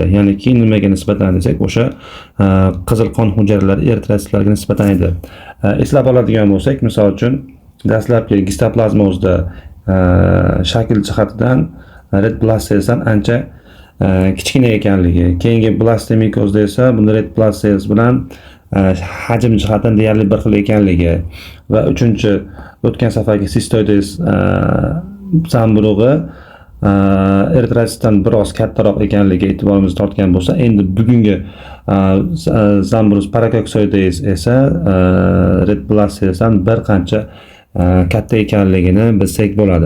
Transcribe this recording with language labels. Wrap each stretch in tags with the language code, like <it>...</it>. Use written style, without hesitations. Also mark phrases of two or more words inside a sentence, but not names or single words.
<uz>Ya'niki nimaga nisbatan desak, o'sha qizil qon hujayralari eritrotsitlarga nisbatan edi. Eslab oladigan bo'lsak, misol uchun dastlabki gistoplazma o'zida shakl jihatidan</uz> <en>red blood cellsdan</en> <uz>ancha kichkina ekanligi, keyingi blastemikozda esa bunda</uz> <en>red blood cells</en> <uz>bilan hajm jihatdan deyarli bir xil ekanligi va uchinchi o'tgan safargi sistoides zamburug'i eritrotsitdan biroz kattaroq ekanligi e'tiborimizni tortgan bo'lsa, endi bugungi zamburug' parakoksoides esa</uz> <en>red blood cellsdan</en> <uz>bir qancha katta ekanligini bilsak bo'ladi.</uz>